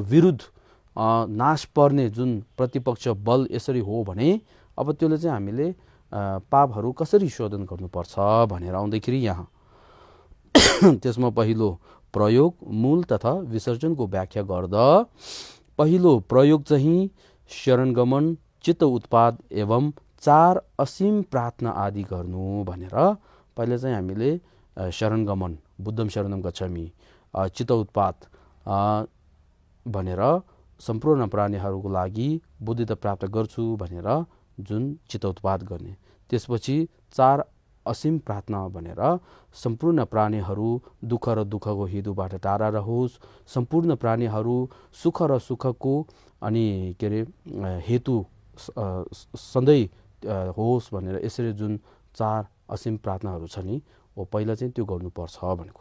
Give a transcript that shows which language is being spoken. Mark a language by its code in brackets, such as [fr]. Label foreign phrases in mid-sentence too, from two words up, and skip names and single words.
[ne] विरुद्ध नाश पर्ने जुन प्रतिपक्ष बल यसरी हो भने अब त्यसले चाहिँ हामीले पापहरू कसरी शोधन गर्नुपर्छ भनेर आउँदाखेरि यहाँ त्यसमा पहिलो प्रयोग, मूल तथा विसर्जनको व्याख्या गर्दा पहिलो प्रयोग चाहिँ शरणगमन, चित्त उत्पाद एवं चार असीम प्रार्थना आदि गर्नु भनेर पहिले चाहिँ हामीले शरणगमन, [sa] बुद्धम शरणम गच्छामि, [ne] चित्त उत्पाद भनेर सम्पूर्ण प्राणीहरूको लागि बुद्धिता प्राप्त गर्छु भनेर जुन चित्त उत्पाद गर्ने, त्यसपछि चार असीम प्रार्थना भनेर सम्पूर्ण प्राणीहरू दुःख र दुःखको हेतुबाट टाढा रहोस्, सम्पूर्ण प्राणीहरू सुख र सुखको अनि के अरे हेतु सधैँ होस् भनेर यसरी जुन चार असीम प्रार्थनाहरू छ नि हो पहिला चाहिँ त्यो गर्नुपर्छ भनेको।